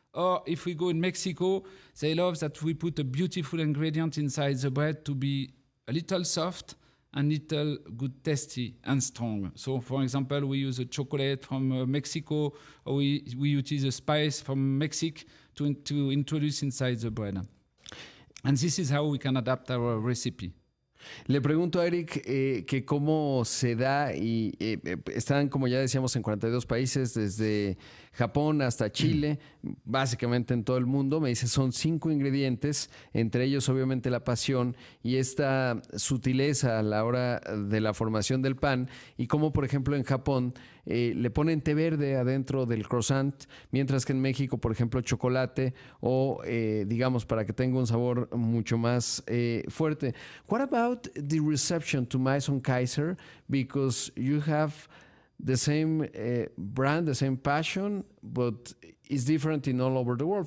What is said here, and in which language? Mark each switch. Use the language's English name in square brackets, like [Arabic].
[English] Or if we go in Mexico, they love that we put a beautiful ingredient inside the bread to be a little soft and little good tasty and strong. So for example, we use a chocolate from Mexico, or we use a spice from Mexico to introduce inside the bread. And this is how we can adapt our recipe. [Spanish] Le pregunto a Eric que cómo se da y están, como ya decíamos, en 42 países, desde Japón hasta Chile, básicamente en todo el mundo. Me dice, son 5 ingredientes, entre ellos obviamente la pasión y esta sutileza a la hora de la formación del pan y cómo, por ejemplo, en Japón le ponen té verde adentro del croissant, mientras que en México, por ejemplo, chocolate o, digamos, para que tenga un sabor mucho más fuerte. [English] What about the reception to Maison Kaiser? Because you have the same brand, the same passion, but it's different in all over the world.